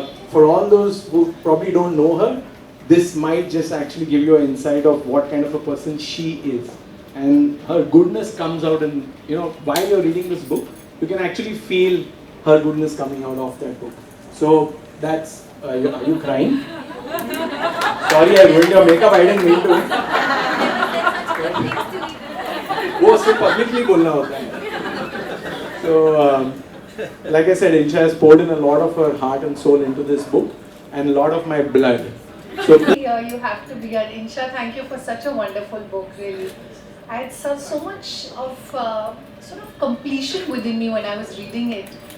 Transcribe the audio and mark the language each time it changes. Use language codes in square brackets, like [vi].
[en] For all those who probably don't know her, this might just actually give you an insight of what kind of a person she is. And her goodness comes out, and while you're reading this book, you can actually feel her goodness coming out of that book. So that's, are you crying? Sorry, I ruined your makeup, I didn't mean to. [hi] वो उसको publicly बोलना होता है. [en] So, like I said, Insha has poured in a lot of her heart and soul into this book, and a lot of my blood. So here you have to be. And Insha, thank you for such a wonderful book, really. I had so much of sort of completion within me when I was reading it.